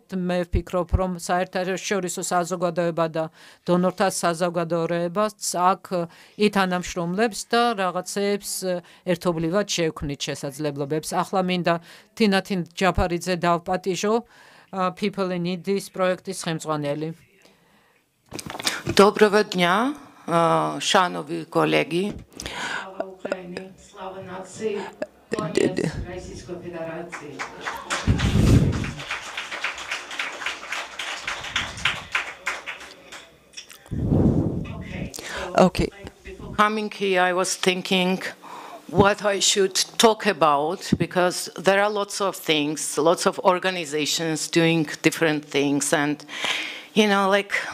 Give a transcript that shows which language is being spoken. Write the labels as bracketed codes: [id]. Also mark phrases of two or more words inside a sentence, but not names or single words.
[ka] მე ვფიქრობ, რომ საერთაშორისო საზოგადოება და დონორთა საზოგადოებაც აქ ითანამშრომლებს და რაღაცეებს ერთობლივად შევქმნით შესაძლებლობებს. ახლა მინდა თინათინ ჯაფარიძე დავპატიჟო, People in Need-ის პროექტის ხელმძღვანელი. [uk] Доброго дня, шановні колеги. [ru] Слава нации, конец Российской Федерации. [en] Okay. Before coming here, I was thinking what I should talk about because there are lots of things, lots of organizations doing different things, and like.